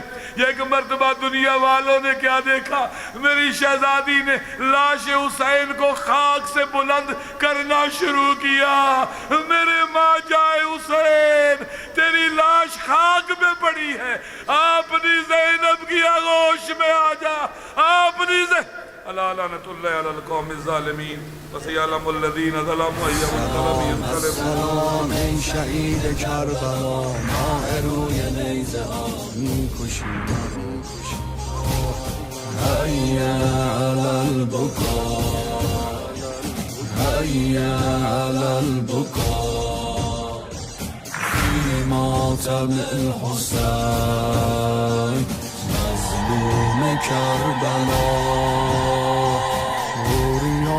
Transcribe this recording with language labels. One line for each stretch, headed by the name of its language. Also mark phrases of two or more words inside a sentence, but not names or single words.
Urdu: ایک مرتبہ دنیا والوں نے کیا دیکھا, میری شہزادی نے لاش حسین کو خاک سے بلند کرنا شروع کیا. میرے ماں جائے حسین, تیری لاش خاک میں پڑی ہے, اپنی زینب کی آغوش میں آ جا.
Arabic: اپنی الا لعنت اللہ علی القوم الظالمین وسیعلم الذین ظلموا ای منقلب ینقلبون.
Persian: سلام ای شهید کربلا, ماه روی نیزه ها میکشید.
Arabic: هيا على البكاء, هيا على البكاء في ماتم الحسين مظلوم كربلاء.